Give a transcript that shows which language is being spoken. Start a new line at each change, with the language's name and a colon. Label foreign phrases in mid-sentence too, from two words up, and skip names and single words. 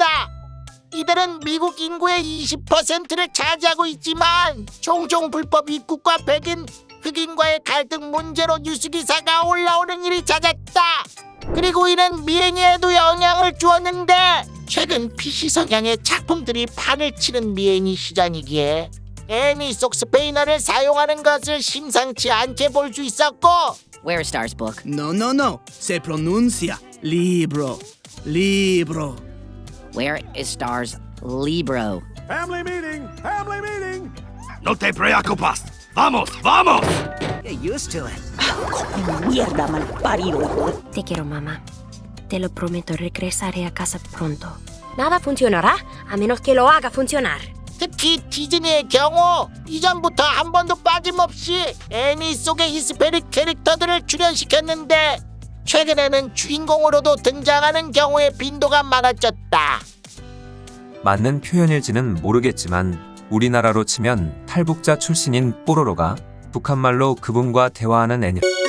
Korean: 이들은 미국 인구의 20%를 차지하고 있지만 종종 불법 입국과 백인, 흑인과의 갈등 문제로 뉴스기사가 올라오는 일이 잦았다. 그리고 이는 미애니에도 영향을 주었는데 최근 PC 성향의 작품들이 판을 치는 미애니 시장이기에 애니 속 스페인어를 사용하는 것을 심상치 않게 볼 수 있었고
English: Where is Star's book?
Spanish: No, no, no. Se pronuncia libro. Libro.
English: Where is Star's libro? Family meeting! Family meeting!
Spanish: No te preocupas. Vamos, vamos.
English: Get used to it.
Spanish: Mierda, malparido, hijo de... Te quiero, mamá. Te lo prometo, regresaré a casa pronto. Nada funcionará a menos que lo haga funcionar.
Korean: 특히 디즈니의 경우 이전부터 한 번도 빠짐없이 애니 속의 히스패닉 캐릭터들을 출연시켰는데 최근에는 주인공으로도 등장하는 경우의 빈도가 많아졌다. 맞는 표현일지는 모르겠지만 우리나라로 치면 탈북자 출신인 뽀로로가 북한말로 그분과 대화하는 애니